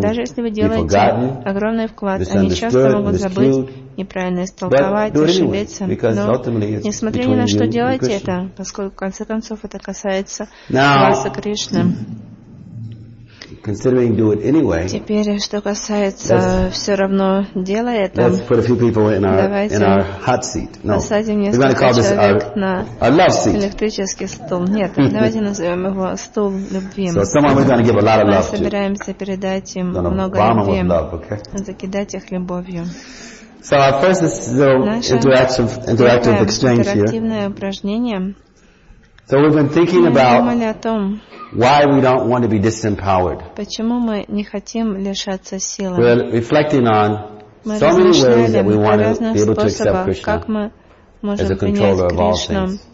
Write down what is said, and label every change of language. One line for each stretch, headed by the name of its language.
Russian: Даже если вы делаете огромный вклад, они часто могут забыть, неправильно истолковать, ошибиться.
English: Anyway,
Russian: но, несмотря ни на что, делайте это, поскольку, в конце концов, это касается вас и Кришны.
English: Considering do it anyway.
Russian: Теперь, что касается, все равно делай это.
English: Let's put a few people in our hot seat. No. We're going to call this our love seat.
Russian: Электрический стул. Нет, давайте назовем его стул любви.
English: So someone we're going to give a lot of love to.
Russian: Мы собираемся передать им много любви. Закидать их любовью.
English: So our first is the interactive exchange here. So we've been thinking about why we don't want to be disempowered. We're reflecting on so many ways that we want to be able to accept Krishna as a controller of all things.